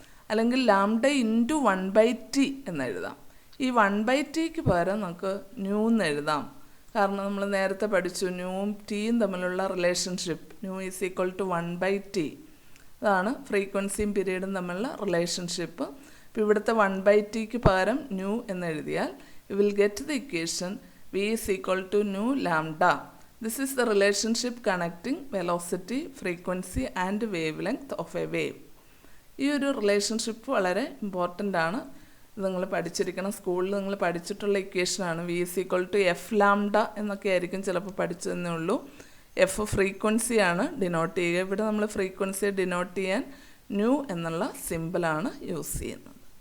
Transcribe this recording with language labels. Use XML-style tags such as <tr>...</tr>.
<ml>അല്ലെങ്കിൽ lambda into 1/t എന്ന് എഴുതാം. ഈ 1/tക്ക് പകരം നമുക്ക് ന്യൂ എന്ന് എഴുതാം. കാരണം നമ്മൾ നേരത്തെ പഠിച്ചു ന്യൂവും ടിയും തമ്മിലുള്ള relationship.</ml> <en>Nu is equal to 1/t.</en> <ml>അതാണ് ഫ്രീക്വൻസിയും പീരീഡും തമ്മിലുള്ള റിലേഷൻഷിപ്പ്. അപ്പോൾ ഇവിടുത്തെ 1/tക്ക് പകരം ന്യൂ എന്ന് എഴുതിയാൽ</ml> <en>you will get the equation v is equal to nu lambda. This is the relationship connecting velocity, frequency and wavelength of a wave.</en> <ml>ഈ ഒരു റിലേഷൻഷിപ്പ് വളരെ ഇമ്പോർട്ടൻ്റ് ആണ്. ഇത് നിങ്ങൾ പഠിച്ചിരിക്കണം. സ്കൂളിൽ നിങ്ങൾ പഠിച്ചിട്ടുള്ള ഇക്വേഷനാണ്.</ml> <en>V is equal to F lambda</en> <ml>എന്നൊക്കെ ആയിരിക്കും ചിലപ്പോൾ പഠിച്ചതെന്നേ ഉള്ളൂ. എഫ് ഫ്രീക്വൻസിയാണ് ഡിനോട്ട് ചെയ്യുക. ഇവിടെ നമ്മൾ ഫ്രീക്വൻസിയെ ഡിനോട്ട് ചെയ്യാൻ ന്യൂ എന്നുള്ള സിമ്പിളാണ് യൂസ് ചെയ്യുന്നത്.</ml>